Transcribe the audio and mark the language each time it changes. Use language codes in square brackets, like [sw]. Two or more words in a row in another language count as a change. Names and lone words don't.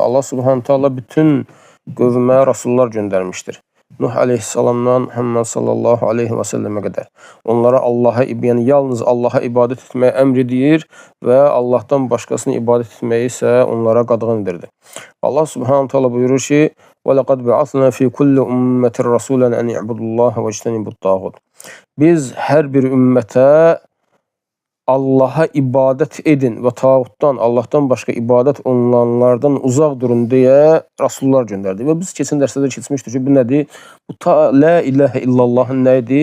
[az] Allah [ar] سبحانه تعالى [az] bütün qövmə rasullar göndərmişdir. Nuh aleyhissalamdan Muhammed [ar] صلى الله عليه وسلم [az] qədər. Onlara yəni yalnız Allaha ibadət etməyə əmr edir və Allahdan başqasını ibadət etməyi isə onlara qadağan edirdi. [ar] الله سبحانه تعالى [az] buyurur ki: [ar] "ولقد بعثنا في كل أمة رسولا أن اعبدوا الله واجتنبوا الطاغوت." [az] Biz hər bir ümmətə Allaha ibadət edin və tağutdan, Allahdan başqa ibadət olunanlardan uzaq durun deyə rasullar göndərdi. Və biz keçən dərsdə keçmişdik ki, bu nədir? Bu [ar] لا إله إلا الله [az] nə idi?